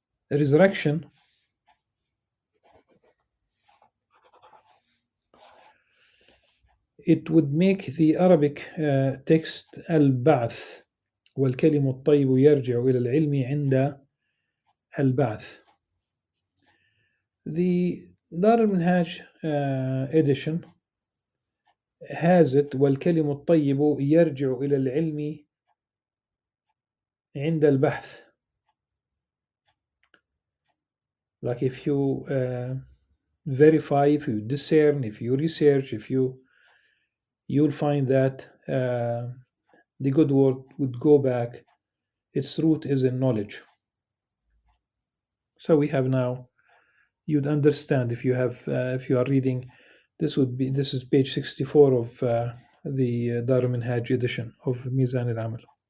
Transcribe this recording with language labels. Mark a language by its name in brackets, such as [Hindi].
[English] The resurrection it would make the Arabic text al-ba'th [Arabic] والكلم الطيب يرجع إلى العلم عند البعث. [English] The Dar al-Minhaj edition has it [Arabic] والكلم الطيب يرجع إلى العلم عند البحث. [English] Like if you verify, if you discern, if you research, you'll find that the good word would go back. Its root is in knowledge. So we have now, you'd understand if you are reading, this is page 64 of the Dar al-Minhaj edition of Mizan al-Amal.